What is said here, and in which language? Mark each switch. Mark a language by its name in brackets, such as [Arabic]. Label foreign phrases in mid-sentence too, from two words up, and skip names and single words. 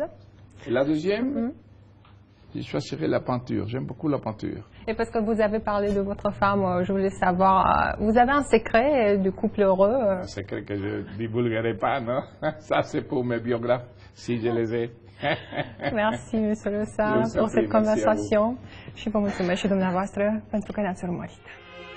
[French] Et la deuxième, je choisirais la peinture. J'aime beaucoup la peinture. Et parce que vous avez parlé de votre femme, je voulais savoir, vous avez un secret du couple heureux? Un secret que je ne divulguerai pas, non? Ça, c'est pour mes biographes, si je les ai. Merci, Monsieur Lossa, pour cette conversation. [Romanian] Și vă mulțumesc și dumneavoastră pentru că ne-ați urmărit.